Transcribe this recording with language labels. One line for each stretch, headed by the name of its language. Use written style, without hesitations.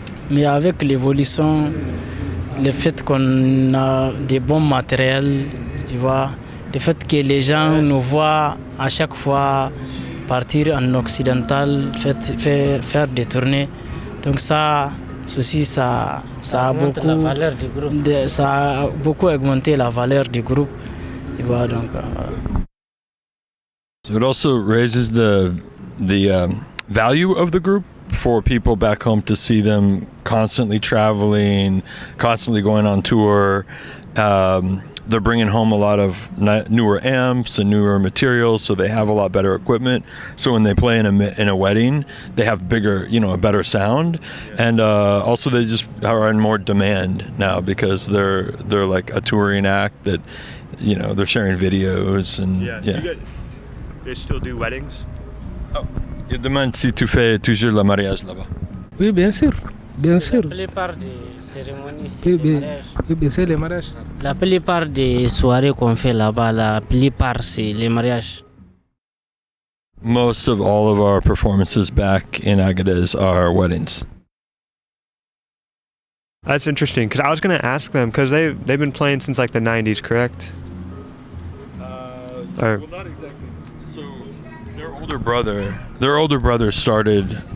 French: Mais avec l'évolution, le fait qu'on a des bons matériels, tu vois, le fait que les gens nous voient à chaque fois partir en occidental, faire des tournées. Donc ça aussi, ça a beaucoup augmenté la valeur du groupe. Tu vois, donc,
English: It also raises the value of the group for people back home to see them constantly traveling, constantly going on tour. They're bringing home a lot of newer amps and newer materials, so they have a lot better equipment. So when they play in a wedding, they have a better sound, and also they just are in more demand now because they're like a touring act that, they're sharing videos and yeah. They still do weddings?
French: Oh, il demande si tu fais toujours le mariage là-bas. Oui, bien sûr. Bien sûr. La plupart des cérémonies, c'est les mariages. La plupart des soirées qu'on fait là-bas, la plupart, c'est les mariages.
English: Most of all of our performances back in Agadez are weddings. That's interesting because I was going to ask them because they've been playing since like the 90s, correct? Well, not exactly. So their older brother started.